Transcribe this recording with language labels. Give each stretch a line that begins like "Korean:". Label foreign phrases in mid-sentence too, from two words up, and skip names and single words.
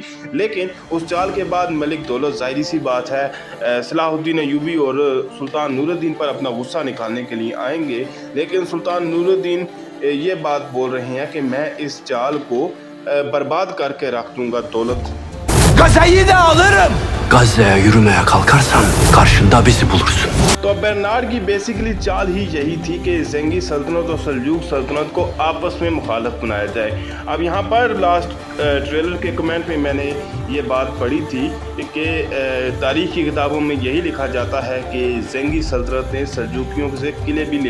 Hindi: लेकिन उस चाल के बाद मलिक दौलत ज़ाहिर सी बात है सलाहुद्दीन अय्यूबी और सुल्तान नूरुद्दीन पर अपना गुस्सा निकालने के लिए आएंगे, लेकिन सुल्तान नूरुद्दीन ये बात बोल रहे हैं कि मैं इस चाल को बर्बाद करके रख दूंगा दौलत।
Turkish: Gazze'yi de alırım. Gazze'ye yürümeye kalkarsan karşında bizi bulursun.
Hindi: तो बर्नार्ड की बेसिकली चाल ही यही थी कि ज़ेंगी सल्तनत और सल्जूक सल्तनत को आपस में मुखालफ बनाया जाए। अब यहाँ पर
English: last trailer
Hindi: के कमेंट में मैंने ये बात पढ़ी थी कि तारीख़ की किताबों में यही लिखा जाता है कि ज़ेंगी सल्तनत ने सल्जूकियों से किले भी ले लिए थे।